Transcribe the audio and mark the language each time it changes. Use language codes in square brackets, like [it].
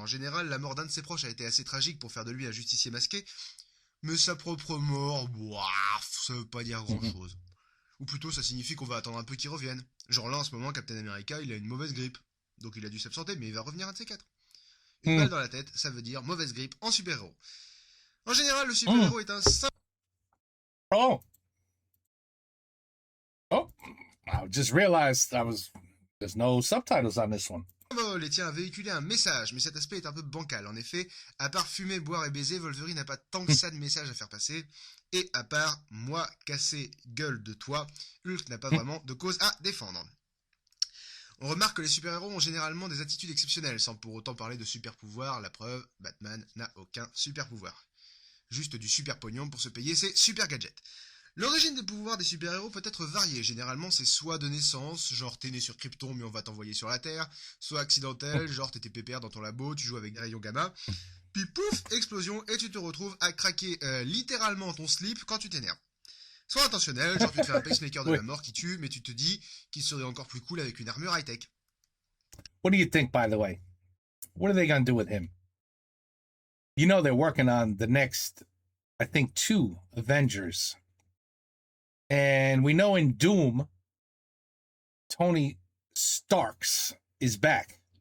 [fr] En général, la mort d'un de ses proches a été assez tragique pour faire de lui un justicier masqué, mais sa propre mort, ça veut pas dire grand-chose. Ou plutôt, ça signifie qu'on va attendre un peu qu'il revienne. Genre là, en ce moment, Captain America, il a une mauvaise grippe. Donc il a dû s'absenter, mais il va revenir un de ces 4. Une balle dans la tête, ça veut dire mauvaise grippe en super-héros. En général, le super-héros est un [en] Oh, I just realized there's no subtitles on this one. [fr] symbole et tient à véhiculer un message, mais cet aspect est un peu bancal. En effet, à part fumer, boire et baiser, Wolverine n'a pas tant que ça de message à faire passer. Et à part moi casser gueule de toi, Hulk n'a pas vraiment de cause à défendre. On remarque que les super-héros ont généralement des attitudes exceptionnelles, sans pour autant parler de super-pouvoir. La preuve, Batman n'a aucun super-pouvoir. Juste du super pognon pour se payer ses super gadgets. L'origine des pouvoirs des super-héros peut être variée. Généralement, c'est soit de naissance, genre t'es né sur Krypton mais on va t'envoyer sur la Terre, soit accidentel, genre t'étais pépère dans ton labo, tu joues avec des rayons gamma, puis pouf, explosion, et tu te retrouves à craquer littéralement ton slip quand tu t'énerves. Soit intentionnel, genre tu te fais un pacemaker de la mort qui tue, mais tu te dis qu'il serait encore plus cool avec une armure high-tech. [en] What do you think, by the way? What are they gonna do with him? You know they're working on the next, I think, 2 Avengers. And we know in Doom, Tony Starks is back.